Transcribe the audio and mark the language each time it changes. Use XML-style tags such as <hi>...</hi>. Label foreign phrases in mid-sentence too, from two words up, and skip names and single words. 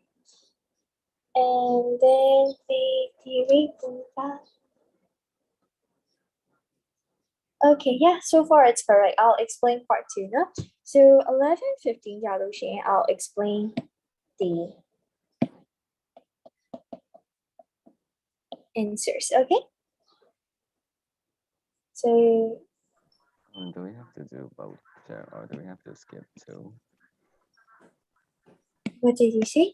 <en>and then the okay yeah so far it's correct I'll explain part 2 no so 11:15 ကြာလို့ရှိရင် I'll explain the answers okay so Do we have to do both, or do we have to skip two? what did you say</en>